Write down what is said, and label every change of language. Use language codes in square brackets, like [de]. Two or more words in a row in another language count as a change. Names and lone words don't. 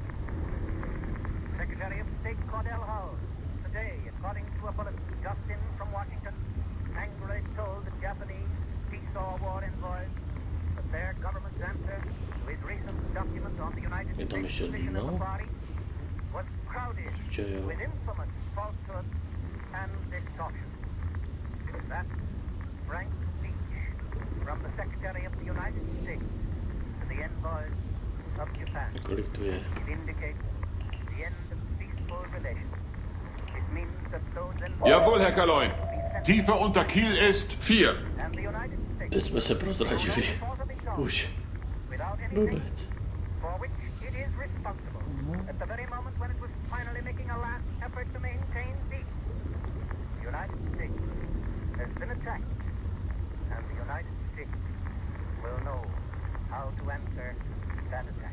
[en] Secretary of State Cordell Hull, today, according to a bulletin just in from Washington, angrily told the Japanese peace or war envoys that their government's answer to his recent document on the United States position of the party was crowded with infamous falsehoods and distortion. That frank speech from the Secretary of the United States to the envoys of Japan. It indicates the end of peaceful relations. It means that those envoys... [de] Jawohl, Herr Kaloin. Tiefe unter Kiel ist 4. [cs] Teď jsme se prozradili. Už. Vůbec. [en] For which it is responsible at the very moment when it was finally making a last effort to maintain peace. The United States has been attacked, and the United States will know how to answer that attack.